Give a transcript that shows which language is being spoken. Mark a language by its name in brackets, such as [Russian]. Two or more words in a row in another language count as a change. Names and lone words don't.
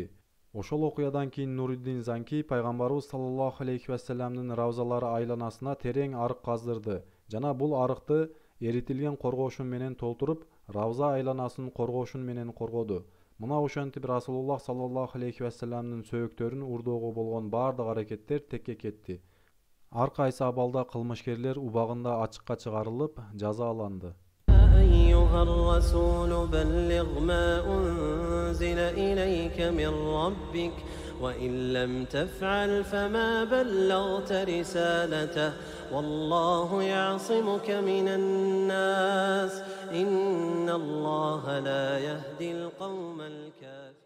[Kyrgyz] Ошол окуядан кийин Нуруддин Занки пайгамбарыбыз [Arabic] صلى الله عليه وسلم [Kyrgyz] равзалары айланасына терең арык каздырды жана бул арыкты эритилген коргошун менен толтуруп, равза айланасын коргошун менен коргоду. Мына ошентип Расулуллах [Arabic] صلى الله عليه وسلم [Kyrgyz] сөөктөрүн урдоого болгон бардык аракеттер текке кетти. Ар кайсы абалда кылмышкерлер убагында ачыкка чыгарылып, жазаланды. [Arabic] أيها الرسول بلغ ما أنزل إليك من ربك وإن لم تفعل فما بلغت رسالته والله يعصمك من الناس إن الله لا يهدي القوم الكافرين